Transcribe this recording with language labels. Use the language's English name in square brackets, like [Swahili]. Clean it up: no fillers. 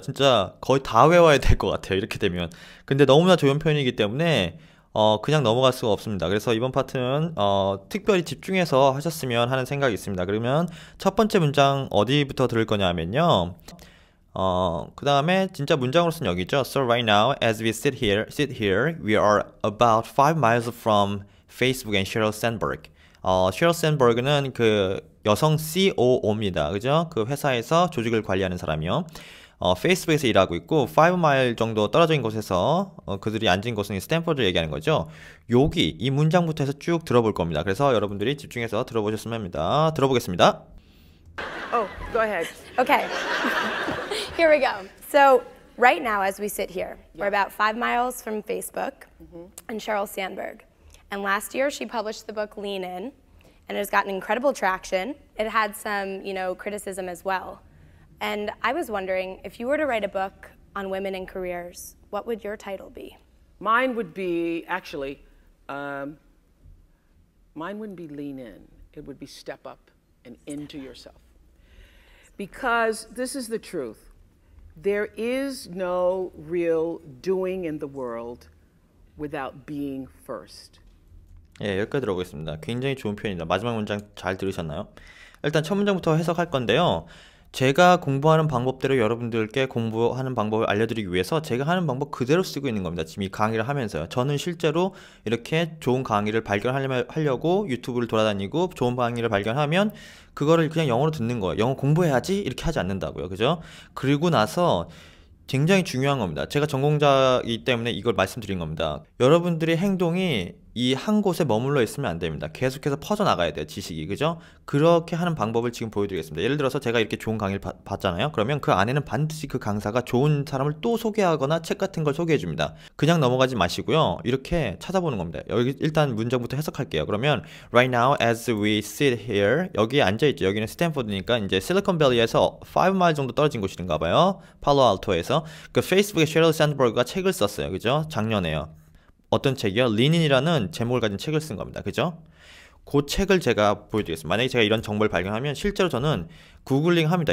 [Korean] 진짜 거의 다 외워야 될 것 같아요. 이렇게 되면. 근데 너무나 좋은 표현이기 때문에 그냥 넘어갈 수가 없습니다. 그래서 이번 파트는 특별히 집중해서 하셨으면 하는 생각이 있습니다. 그러면 첫 번째 문장 어디부터 들을 거냐 하면요. 그 다음에 진짜 문장으로서는 여기죠. [English] So right now, as we sit here, we are about 5 miles from Facebook and Sheryl Sandberg. [Korean] Sheryl Sandberg는 그 여성 COO입니다. 그죠? 그 회사에서 조직을 관리하는 사람이요. 페이스북에서 일하고 있고 5마일 정도 떨어진 곳에서 그들이 앉은 곳은 스탠퍼드를 얘기하는 거죠. 여기 이 문장부터 해서 쭉 들어볼 겁니다. 그래서 여러분들이 집중해서 들어보셨으면 합니다. 들어보겠습니다. [English] Oh, go ahead. Okay. Here we go. So right now, as we sit here, we're about 5 miles from Facebook and Sheryl Sandberg. And last year, she published the book Lean In, and it has gotten incredible traction. It had some, criticism as well. And I was wondering, if you were to write a book on women and careers, what would your title be? Mine would be, actually, mine wouldn't be lean in. It would be step up and into yourself. Because this is the truth. There is no real doing in the world without being first. [Korean] 예, 여기까지 들어보겠습니다. 굉장히 좋은 표현입니다. 마지막 문장 잘 들으셨나요? 일단 첫 문장부터 해석할 건데요. 제가 공부하는 방법대로 여러분들께 공부하는 방법을 알려드리기 위해서 제가 하는 방법 그대로 쓰고 있는 겁니다. 지금 이 강의를 하면서요. 저는 실제로 이렇게 좋은 강의를 발견하려고 유튜브를 돌아다니고 좋은 강의를 발견하면 그거를 그냥 영어로 듣는 거예요. 영어 공부해야지 이렇게 하지 않는다고요. 그죠? 그리고 나서 굉장히 중요한 겁니다. 제가 전공자이기 때문에 이걸 말씀드린 겁니다. 여러분들의 행동이 이 한 곳에 머물러 있으면 안 됩니다. 계속해서 퍼져나가야 돼요. 지식이. 그죠? 그렇게 하는 방법을 지금 보여드리겠습니다. 예를 들어서 제가 이렇게 좋은 강의를 봤잖아요. 그러면 그 안에는 반드시 그 강사가 좋은 사람을 또 소개하거나 책 같은 걸 소개해 줍니다. 그냥 넘어가지 마시고요. 이렇게 찾아보는 겁니다. 여기 일단 문장부터 해석할게요. 그러면 [English] Right now as we sit here, [Korean] 여기에 앉아있죠. 여기는 스탠포드니까 이제 실리콘밸리에서 5마일 정도 떨어진 곳인가 봐요. 팔로알토에서. 그 페이스북에 셰릴 샌드버그가 책을 썼어요. 그죠? 작년에요. 어떤 책이요? 리닌이라는 제목을 가진 책을 쓴 겁니다. 그죠? 그 책을 제가 보여드리겠습니다. 만약에 제가 이런 정보를 발견하면 실제로 저는 구글링 합니다.